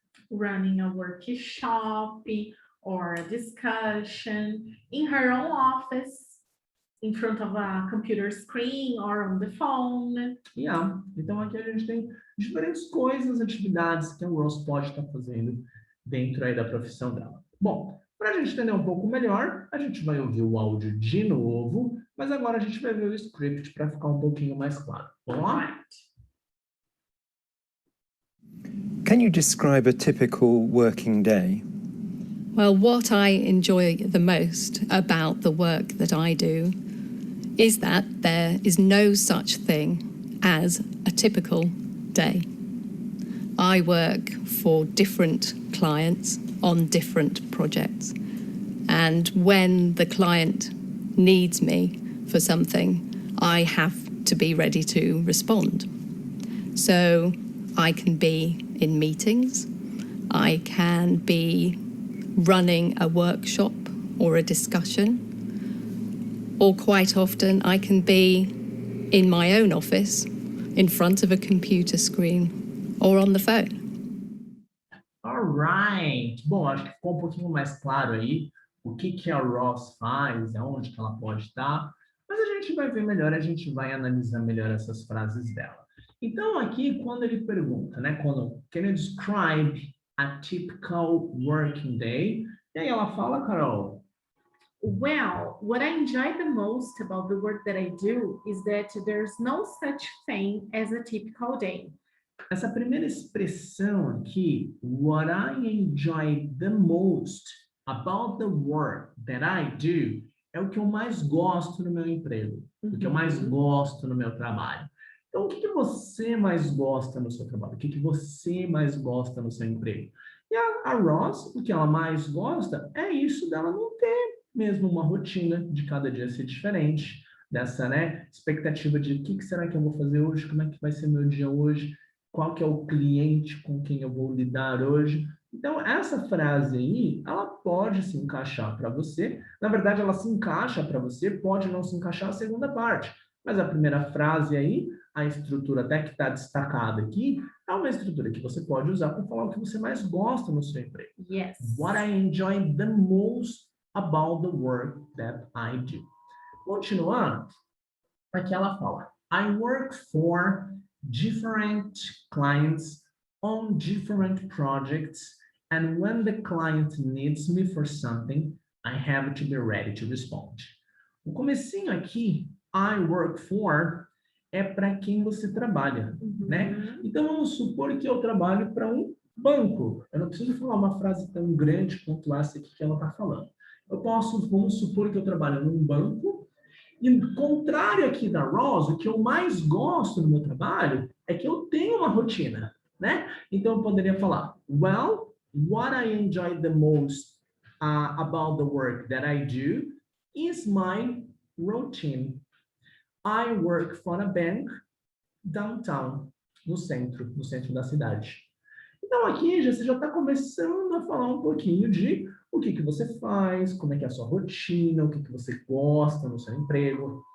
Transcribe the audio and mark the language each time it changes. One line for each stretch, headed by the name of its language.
English: running a workshop or a discussion in her own office, in front of a computer screen or on the phone. Yeah.
Portuguese: Então aqui a gente tem diferentes coisas, atividades que a Ross pode estar fazendo dentro aí da profissão dela. Bom, para a gente entender um pouco melhor, a gente vai ouvir o áudio de novo, mas agora a gente vai ver o script para ficar um pouquinho mais claro. Vamos lá?
English: Can you describe a typical working day? Well, what I enjoy the most about the work that I do is that there is no such thing as a typical day. I work for different clients on different projects. And when the client needs me for something, I have to be ready to respond. So I can be in meetings, I can be running a workshop or a discussion, or quite often I can be in my own office in front of a computer screen or on the phone. Alright.
Portuguese: Bom, acho que ficou um pouquinho mais claro aí o que a Ross faz, aonde que ela pode estar, mas a gente vai ver melhor, a gente vai analisar melhor essas frases dela. Então, aqui, quando ele pergunta, né,
English: can you describe a typical working day?
Portuguese: E aí ela fala, Carol?
English: Well, what I enjoy the most about the work that I do is that there's no such thing as a typical day.
Portuguese: Essa primeira expressão aqui,
English: what I enjoy the most about the work that I do,
Portuguese: é o que eu mais gosto no meu emprego, o que eu mais gosto no meu trabalho. Então, o que você mais gosta no seu trabalho? O que você mais gosta no seu emprego? E a Ross, o que ela mais gosta é isso dela não ter mesmo uma rotina de cada dia ser diferente, dessa, né, expectativa de o que será que eu vou fazer hoje, como é que vai ser meu dia hoje, qual que é o cliente com quem eu vou lidar hoje. Então, essa frase aí, ela pode se encaixar para você. Na verdade, ela se encaixa para você, pode não se encaixar a segunda parte. Mas a primeira frase aí, a estrutura até que está destacada aqui, é uma estrutura que você pode usar para falar o que você mais gosta no seu emprego.
English: Yes. What I enjoy the most about the work that I do.
Portuguese: Continuando, aqui ela fala,
English: I work for different clients on different projects, and when the client needs me for something, I have to be ready to respond.
Portuguese: O comecinho aqui,
English: I work for,
Portuguese: é para quem você trabalha, né? Então, vamos supor que eu trabalho para um banco. Eu não preciso falar uma frase tão grande quanto essa aqui que ela está falando. Vamos supor que eu trabalho num banco, e contrário aqui da Rose, o que eu mais gosto no meu trabalho é que eu tenho uma rotina, né? Então, eu poderia falar,
English: well, what I enjoy the most about the work that I do is my routine. I work for a bank downtown,
Portuguese: no centro da cidade. Então, aqui você já está começando a falar um pouquinho de o que você faz, como é que é a sua rotina, o que você gosta no seu emprego.